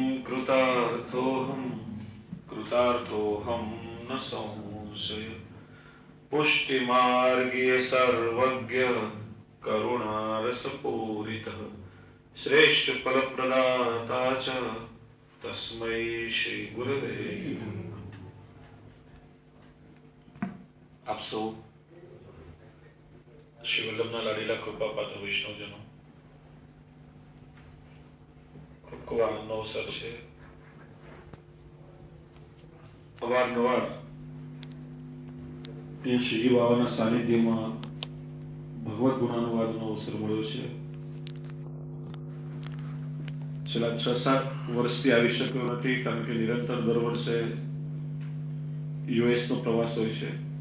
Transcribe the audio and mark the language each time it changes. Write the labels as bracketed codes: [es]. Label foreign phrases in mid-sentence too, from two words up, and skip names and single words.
[sa] कृतार्थोऽहं न संशय पुष्टिमार्गीय सर्वज्ञ करुणारसपूरितः श्रेष्ठ फल प्रदाता च तस्मै श्री गुरवे नमः। [gu] આપ સૌ શ્રી વલ્લભના લાડીલા કૃપા પાત્ર વૈષ્ણવજનો ખૂબ ખૂબ આનંદનો અવસર છે. અવારનવાર એ શ્રીજી બાબાના સાનિધ્યમાં ભગવત ગુણાનુવાદનો અવસર મળ્યો છે. છેલ્લા 6-7 વર્ષથી આવી શક્યો નથી, કારણ કે નિરંતર દર વર્ષે યુએસ નો પ્રવાસ હોય છે.